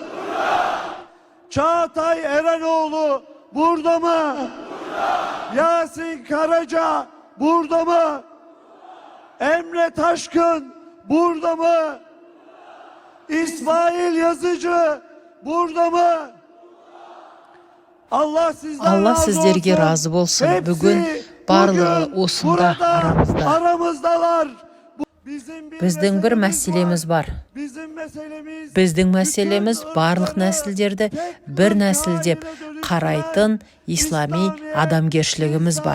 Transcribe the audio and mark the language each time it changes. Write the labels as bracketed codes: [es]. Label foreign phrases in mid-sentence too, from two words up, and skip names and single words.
[tr] Çağatay Erenoğlu burada mı? Yasin Karaca burada mı? Emre Taşkın burada mı? İsmail Yazıcı burada mı? Allah sizden Allah razı [kk] сіздерге [tr] olsun. [kk] разы болсын. [tr] Hepsi [kk] Бүгін барлығы [tr] bugün [kk] осында [tr] burada [kk] арамызда. [tr] aramızdalar. [kk] Біздің бір мәселеміз бар. Біздің мәселеміз барлық нәсілдерді бір нәсіл деп қарайтын ислами адамгершілігіміз бар.